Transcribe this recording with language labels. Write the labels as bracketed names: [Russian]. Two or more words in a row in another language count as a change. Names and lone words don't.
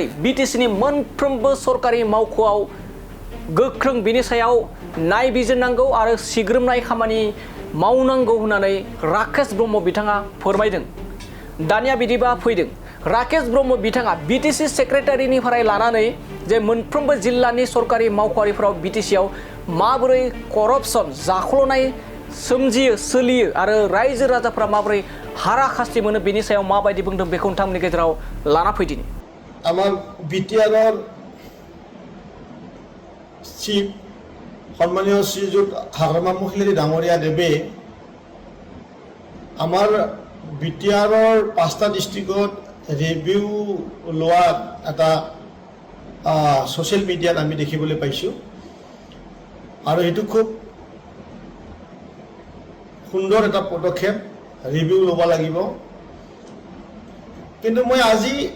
[Bodo] बिटिसिनि मोनफ्रोमबो सरकारि मावख'आव गोख्रों बिनि सायाव नायबिजिरनांगौ आरो सिग्रोमनाय खामानि मावनांगौ होननानै राकेश ब्रह्म बिथाङा फोरमायदों दानिया बिदिबा फैदों राकेश ब्रह्म बिथाङा बिटिसि सेक्रेटारिनिफ्राय लानानै जे मोनफ्रोमबो जिल्लानि सरकारि मावख'आरिफोराव बिटिसिआव माबोरै करपसन जाख्ल'नाय सोमजियो सोलियो आरो रायजो राजाफ्रा माबोरै हाराखास्ति मोनो बेनि सायाव माबायदि बुंदों बेखौ नोंथांमोननि गेजेराव लाना फैदिनि [Assamese] আমার বিটিআৰৰ চিফ সন্মানীয় শ্ৰীযুত হাগ্ৰামা মহিলাৰী ডাঙৰীয়া দেৱে আমাৰ বিটিআৰৰ 5টা ডিষ্ট্ৰিক্টত ৰিভিউ লোৱাৰ এটা [English] social media [Assamese] আমি দেখিবলৈ পাইছোঁ আৰু এইটো খুব সুন্দৰ এটা পদক্ষেপ ৰিভিউ ল'ব লাগিব কিন্তু মই আজি